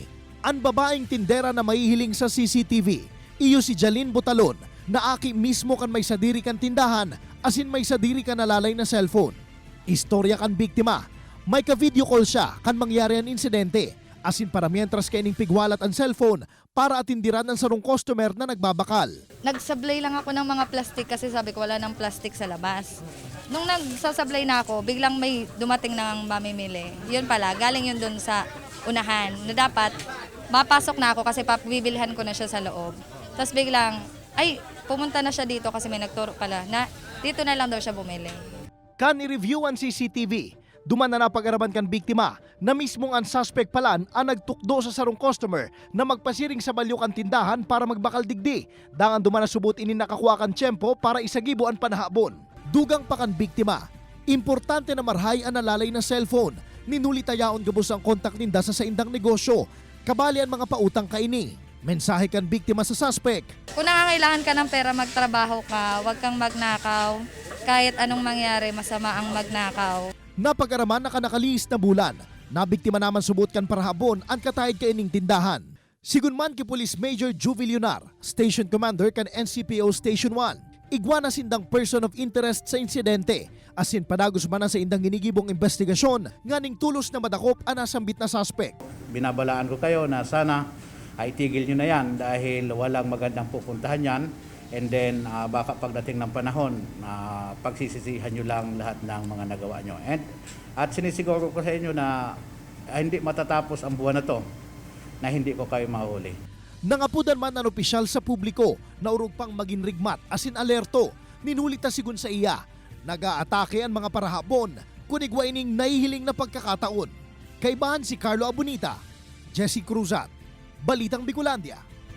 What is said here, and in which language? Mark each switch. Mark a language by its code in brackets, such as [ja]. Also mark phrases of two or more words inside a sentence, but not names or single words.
[bik] Ang babaeng tindera na mahihiling sa CCTV, iyo si Jalyn Butalon, na aki mismo kan may sadiri kan tindahan, asin may sadiri kan nalalay na cellphone. Istorya kan biktima, may ka-video call siya kan mangyari ang insidente, asin para mientras kaining pigwalat ang cellphone para atindiran ang sarong customer na nagbabakal. [tl] Nagsablay lang ako ng mga plastic kasi sabi ko wala ng plastic sa labas. Nung nagsasablay na ako, biglang may dumating ng mamimili. Yun pala, galing yun dun sa unahan na dapat mapasok na ako kasi pabibilhan ko na siya sa loob. Tapos biglang, ay, pumunta na siya dito kasi may nagturo pala na dito na lang daw siya bumili. [bik] Kan i-review ang CCTV, duman na napag-araban kan biktima na mismong ang suspect palan ang nagtukdo sa sarong customer na magpasiring sa balyo kan tindahan para magbakal digdi. Dangan duman na subot ini nakakuha kan tiyempo para isagibo ang panahabon. Dugang pa kan biktima, importante na marhay ang nalalay na cellphone. Ninulitayaon gabos ang kontak ninda sa saindang negosyo. Kabali ang mga pautang kaini. Mensahe kan biktima sa suspect. [tl] Kung nangangailangan ka ng pera, magtrabaho ka, huwag kang magnakaw. Kahit anong mangyari, masama ang magnakaw. [bik] Napag-araman na kanakalis na bulan, nabiktima naman subot kan parahabon ang katahid kaining tindahan. Sigunman ki Police Major Juvil Yunar, Station Commander kan NCPO Station 1. Igwa na sindang [en] person of interest [bik] sa insidente, asin padagos man na sa indang ginigibong investigasyon, nganing tulos na madakop ang nasambit na suspect. [tl] Binabalaan ko kayo na sana itigil nyo na yan dahil walang magandang pupuntahan yan. [en] And then [tl] baka pagdating ng panahon, pagsisisihan nyo lang lahat ng mga nagawa nyo. At sinisiguro ko sa inyo na hindi matatapos ang buwan na to na hindi ko kayo mahuli. [bik] Nangapudan man ang opisyal sa publiko na urog pang maging rigmat asin alerto, ninulita sigun sa iya. Nag-aatake ang mga parahabon kunigwa ining nahihiling na pagkakataon. Kaibahan si Carlo Abunita, Jesse Cruzat, Balitang Bicolandia.